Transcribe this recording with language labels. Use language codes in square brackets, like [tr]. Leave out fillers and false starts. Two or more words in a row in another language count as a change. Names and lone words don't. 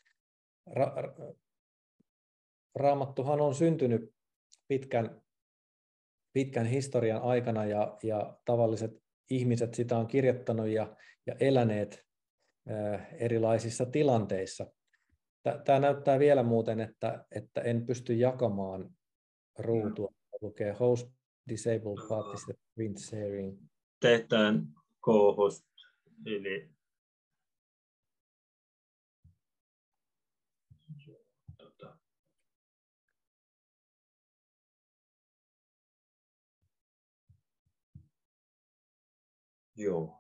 [fi] Raamattuhan on syntynyt pitkän historian aikana ja tavalliset ihmiset sitä on kirjoittanut ja eläneet erilaisissa tilanteissa. Tämä näyttää vielä muuten, että en pysty jakamaan ruutua. [en] Lukee host disabled participant print sharing. [fi] Tehdään co-host eli joo.